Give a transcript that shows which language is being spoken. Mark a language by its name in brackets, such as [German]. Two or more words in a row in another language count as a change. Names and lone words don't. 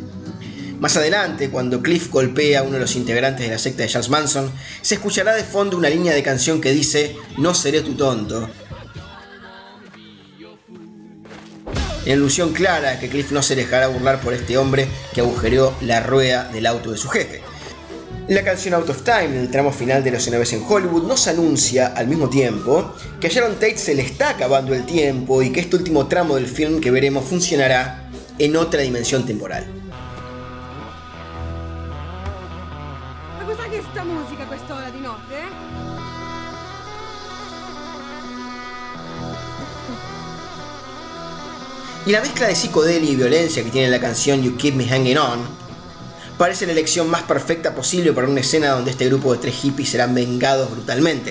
[Spanish] Más adelante, cuando Cliff golpea a uno de los integrantes de la secta de Charles Manson, se escuchará de fondo una línea de canción que dice "No seré tu tonto", en alusión clara a que Cliff no se dejará burlar por este hombre que agujereó la rueda del auto de su jefe. La canción Out of Time, en el tramo final de Érase una vez en Hollywood, nos anuncia al mismo tiempo que a Sharon Tate se le está acabando el tiempo y que este último tramo del film que veremos funcionará en otra dimensión temporal. [Italian] Ma cos'è che sta musica a quest'ora di notte, [Spanish] Y la mezcla de psicodelia y violencia que tiene la canción You Keep Me Hanging On parece la elección más perfecta posible para una escena donde este grupo de tres hippies serán vengados brutalmente.